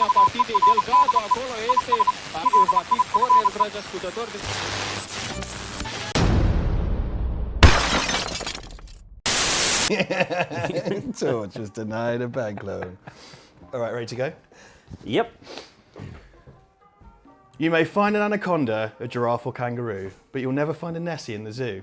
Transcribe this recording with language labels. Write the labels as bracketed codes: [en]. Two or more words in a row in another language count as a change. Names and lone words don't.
[ro] TJ Delgado, acolo este, va fi corner, dragi ascultători. [en] Torch was denied a bank loan. All right, ready to go? Yep. You may find an anaconda, a giraffe or kangaroo, but you'll never find a Nessie in the zoo.